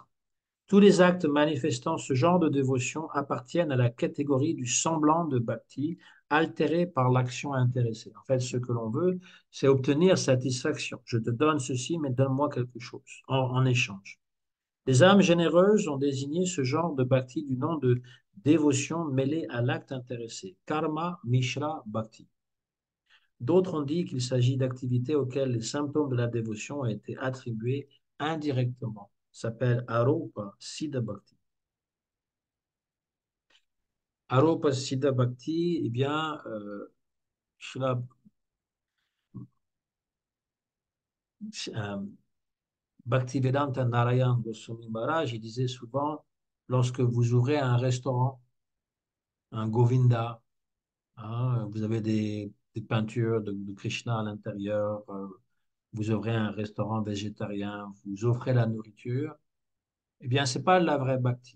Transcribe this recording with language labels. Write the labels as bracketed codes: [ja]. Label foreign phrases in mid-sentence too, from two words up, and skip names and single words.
[fr] Tous les actes manifestant ce genre de dévotion appartiennent à la catégorie du semblant de bhakti, altéré par l'action intéressée. En fait, ce que l'on veut, c'est obtenir satisfaction. Je te donne ceci, mais donne-moi quelque chose en échange. Les âmes généreuses ont désigné ce genre de bhakti du nom de dévotion mêlée à l'acte intéressé, [sa] karma mishra bhakti. [fr] D'autres ont dit qu'il s'agit d'activités auxquelles les symptômes de la dévotion ont été attribués indirectement. Ça s'appelle [sa] Aropa Siddha Bhakti. Aropa Siddha Bhakti, [fr] eh bien, Srila, euh, Bhaktivedanta Narayan Goswami Maharaj, il disait souvent, lorsque vous ouvrez un restaurant, un Govinda, hein, vous avez des peintures de Krishna à l'intérieur, vous ouvrez un restaurant végétarien, vous offrez la nourriture, eh bien, c'est pas la vraie bhakti.